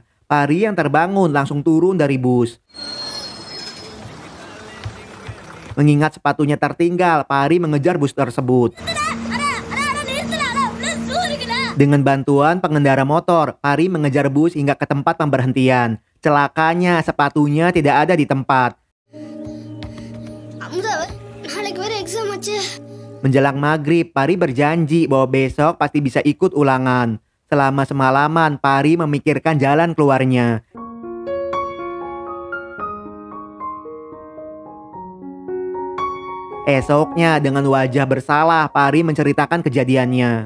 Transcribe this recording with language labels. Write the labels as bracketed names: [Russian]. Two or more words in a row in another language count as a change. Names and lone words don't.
[Indonesian] Pari yang terbangun langsung turun dari bus. Mengingat sepatunya tertinggal, Pari mengejar bus tersebut. Dengan bantuan pengendara motor, Pari mengejar bus hingga ke tempat pemberhentian. Celakanya sepatunya tidak ada di tempat. [Tamil] அமுதா நாளைக்கு வேற எக்ஸாம் ஆச்சு. [Indonesian] Menjelang maghrib, Pari berjanji bahwa besok pasti bisa ikut ulangan. Selama semalaman, Pari memikirkan jalan keluarnya. Esoknya, dengan wajah bersalah, Pari menceritakan kejadiannya.